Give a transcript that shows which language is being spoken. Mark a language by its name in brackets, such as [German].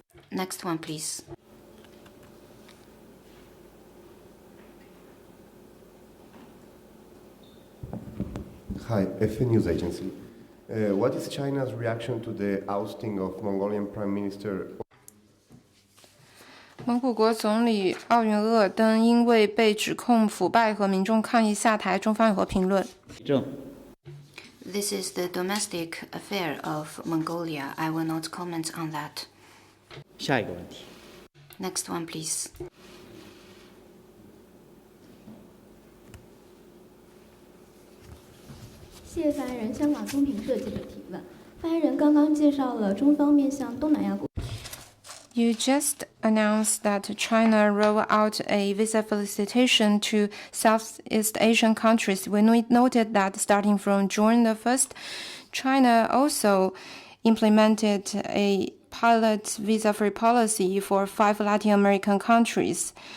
[English] Next one, please. Hi, FA News Agency. What is China's reaction to the ousting of Mongolian Prime Minister? [Chinese] 蒙古国总理奥云鄂登因为被指控腐败和民众抗议下台，中方有何评论？ [English] This is the domestic affair of Mongolia. I will not comment on that. [Chinese] 下一个问题。 [English] Next one, please. [Chinese] 谢谢发言人，香港公平社记者提问。发言人刚刚介绍了中方面向东南亚国。 [English] You just announced that China rolled out a visa facilitation to Southeast Asian countries. When we noted that starting from June the 1st, China also implemented a pilot visa-free policy for 5 Latin American countries.